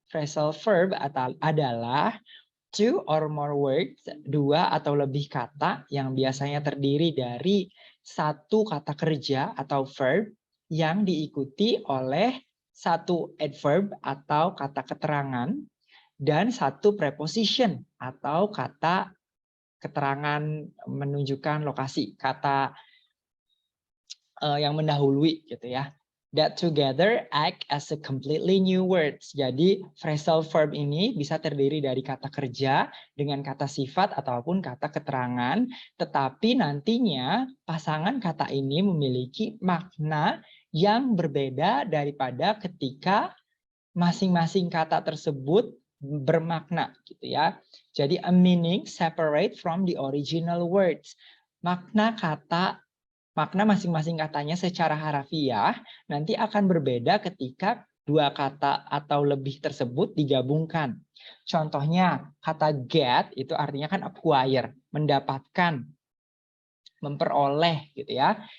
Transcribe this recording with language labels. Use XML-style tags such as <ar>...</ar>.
<id>Phrasal verb adalah</id> <en>two or more words,</en> <id>dua atau lebih kata yang biasanya terdiri dari satu kata kerja atau verb yang diikuti oleh satu adverb atau kata keterangan dan satu preposition atau kata keterangan menunjukkan lokasi, kata yang mendahului gitu ya.</id> <en>That together act as a completely new words.</en> <id>Jadi phrasal verb ini bisa terdiri dari kata kerja dengan kata sifat ataupun kata keterangan, tetapi nantinya pasangan kata ini memiliki makna yang berbeda daripada ketika masing-masing kata tersebut bermakna gitu ya. Jadi</id> <en>a meaning separate from the original words.</en> <id>Makna masing-masing katanya secara harafiah nanti akan berbeda ketika dua kata atau lebih tersebut digabungkan. Contohnya kata get itu artinya kan acquire, mendapatkan, memperoleh gitu ya.</id>